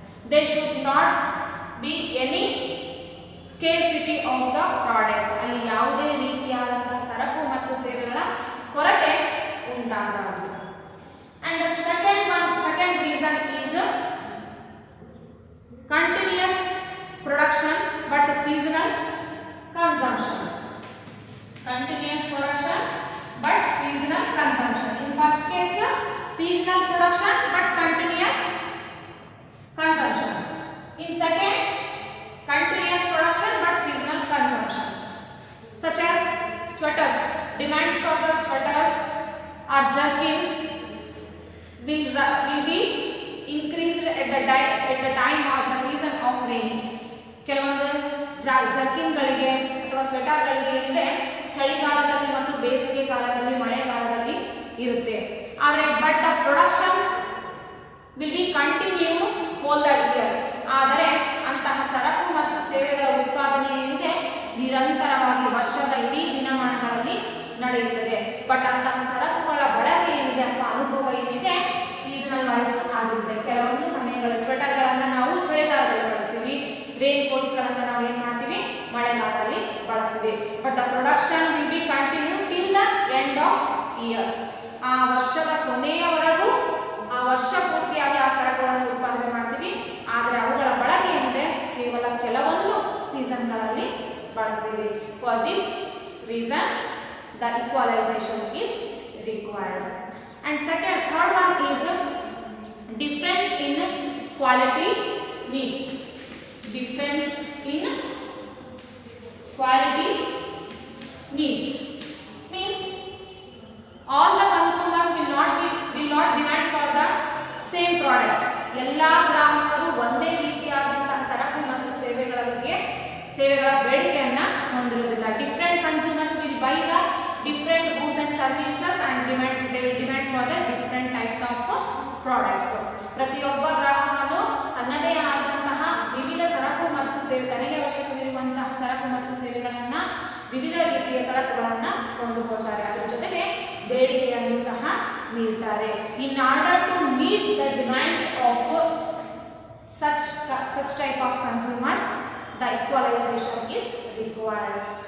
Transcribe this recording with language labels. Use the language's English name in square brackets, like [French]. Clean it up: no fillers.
[English] There should not be any scarcity of the product. [Kannada] ಅಲ್ಲಿ ಯಾವುದೇ ರೀತಿಯಾದಂತಹ ಸರಕು ಮತ್ತು ಸೇವೆಗಳ ಕೊರತೆ ಉಂಟಾಗಬಾರದು. [English] And the second reason is continuous production but seasonal consumption. Continuous production but seasonal consumption. In first case, seasonal production but continuous consumption. In second, continuous production but seasonal consumption. Such as sweaters, demands for the sweaters or jerkins will be increased at the time of the season of rainy. [Kannada] ಕೆಲವೊಂದು ಜರ್ಕಿನ್ಗಳಿಗೆ ಅಥವಾ ಸ್ವೆಟರ್ಗಳಿಗೆ ಏನಿದೆ ಚಳಿಗಾಲದಲ್ಲಿ ಮತ್ತು ಬೇಸಿಗೆ ಕಾಲದಲ್ಲಿ ಮಳೆಗಾಲದಲ್ಲಿ ಇರುತ್ತೆ. ಆದರೆ [English] But the production will be continue whole the year. [Kannada] ಆದರೆ ಅಂತಹ ಸರಕು ಮತ್ತು ಸೇವೆಗಳ ಉತ್ಪಾದನೆ ಏನಿದೆ ನಿರಂತರವಾಗಿ ವರ್ಷದ ಇಡೀ ದಿನಮಾನಗಳಲ್ಲಿ ನಡೆಯುತ್ತದೆ. ಬಟ್ ಅಂತಹ ಸರಕುಗಳ ಬಳಕೆ ಏನಿದೆ ಅಥವಾ ಅನುಭವ ಏನಿದೆ ಸೀಸನಲ್ ವೈಸ್ ಆಗಿರುತ್ತೆ. ಕೆಲವೊಂದು ಸಮಯಗಳಲ್ಲಿ ಸ್ವೆಟರ್ಗಳನ್ನು ನಾವು ಚಳಿಗಾಲದಲ್ಲಿ ಬಳಸ್ತೀವಿ, ರೇನ್ ಕೋಟ್ಸ್ಗಳನ್ನು ನಾವು ಏನು ಮಾಡ್ತೀವಿ ಮಳೆಗಾಲದಲ್ಲಿ ಬಳಸ್ತೀವಿ. [English] But the production will be continue till the end of year. [Kannada] ಆ ವರ್ಷದ ಕೊನೆಯವರೆಗೂ ಆ ವರ್ಷ ಪೂರ್ತಿಯಾಗಿ ಆ ಸರಕುಗಳನ್ನು ಉತ್ಪಾದನೆ ಮಾಡ್ತೀವಿ. ಆದರೆ ಅವುಗಳ ಬಳಕೆ ಏನಿದೆ ಕೇವಲ ಕೆಲವೊಂದು ಸೀಸನ್ಗಳಲ್ಲಿ ಬಳಸ್ತೀವಿ. [English] For this reason the equalization is required. And third one is difference in quality needs. Difference in quality needs means all the consumers will not demand for the same products. [Kannada] ಎಲ್ಲಾ ಗ್ರಾಹಕರು ಒಂದೇ ರೀತಿಯಾದಂತಹ ಸರಕು ಮತ್ತು ಸೇವೆಗಳ ಬೇಡಿಕೆಯನ್ನು ಹೊಂದಿರುವುದಿಲ್ಲ. [English] Different consumers will buy the different goods and services and they will demand for the different types of products. [Kannada] ಪ್ರತಿಯೊಬ್ಬ ಗ್ರಾಹಕನು ತನ್ನದೇ ಆದಂತಹ ವಿವಿಧ ಸರಕು ಮತ್ತು ತನಗೆ ಅವಶ್ಯಕವಿರುವಂತಹ ಸರಕು ಮತ್ತು ಸೇವೆಗಳನ್ನು ವಿವಿಧ ರೀತಿಯ ಸರಕುಗಳನ್ನು ಕೊಂಡುಕೊಳ್ತಾರೆ. ಅದರ ಜೊತೆಗೆ ಬೇಡಿಕೆಯನ್ನು ಸಹ ನೀಡ್ತಾರೆ. [English] In order to meet the demands of such type of consumers, the equalization is required.